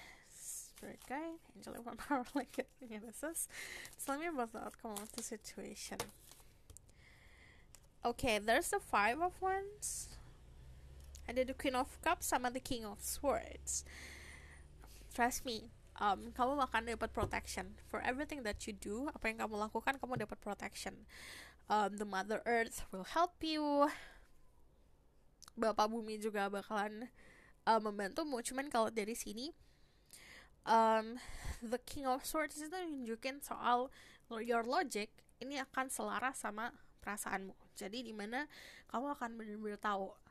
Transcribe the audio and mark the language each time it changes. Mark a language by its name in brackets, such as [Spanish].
[English] Spirit guide, angel of power, like it. Tell me about the outcome of the situation. Okay, there's the 5 of Wands, and then the Queen of Cups sama the King of Swords. Trust me, [Indonesian] kamu akan dapat [English] protection for everything that you do. [Indonesian] Apa yang kamu lakukan, kamu dapat protection. [English] The Mother Earth will help you. [Indonesian] Bapak Bumi juga bakalan membantumu. Cuman kalau dari sini, the King of Swords itu nunjukin soal [English] your logic [Indonesian] ini akan selaras sama perasaanmu. Jadi dimana kamu akan benar-benar tahu